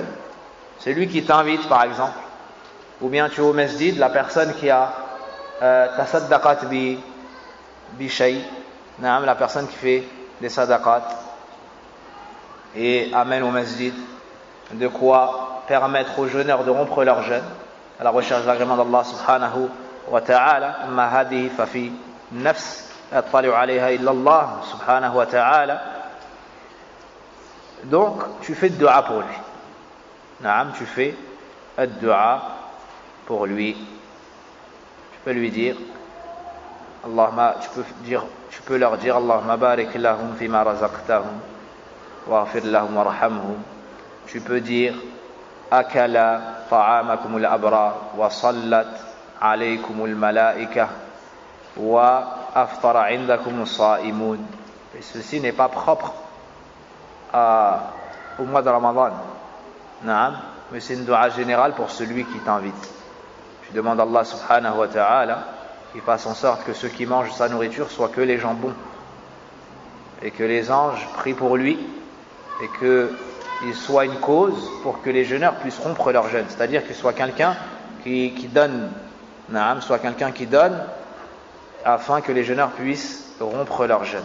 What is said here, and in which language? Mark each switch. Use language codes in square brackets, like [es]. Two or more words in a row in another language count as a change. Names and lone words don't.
[fr] Celui qui t'invite par exemple, ou bien tu es au masjid, la personne qui a [ar] تصدقت بشيء, [fr] la personne qui fait des sadaqat et amène au masjid de quoi permettre aux jeûneurs de rompre leur jeûne à la recherche de l'agrément d'Allah [ar] سبحانه وتعالى. أما هذه ففي نفس يطلع عليها إلا الله سبحانه وتعالى. [fr] Donc tu fais de dua pour lui. Naam, tu fais de dua pour lui. Tu peux lui dire Allahumma, tu peux leur dire [ar] اللهم بارك لهم فيما رزقتهم واغفر لهم وارحمهم. [fr] Tu peux dire [ar] أكل طعامكم الأبرار وصلت عليكم الملائكة وأفطر عندكم الصائمون. [fr] Et ceci n'est pas propre au mois de Ramadan. Naam, mais c'est une dua générale pour celui qui t'invite. Tu demandes à Allah [ar] سبحانه وتعالى [fr] qu'il fasse en sorte que ceux qui mangent sa nourriture soient que les gens bons et que les anges prient pour lui et qu'il soit une cause pour que les jeûneurs puissent rompre leur jeûne, c'est-à-dire qu'il soit quelqu'un qui donne, naam, soit quelqu'un qui donne afin que les jeûneurs puissent rompre leur jeûne.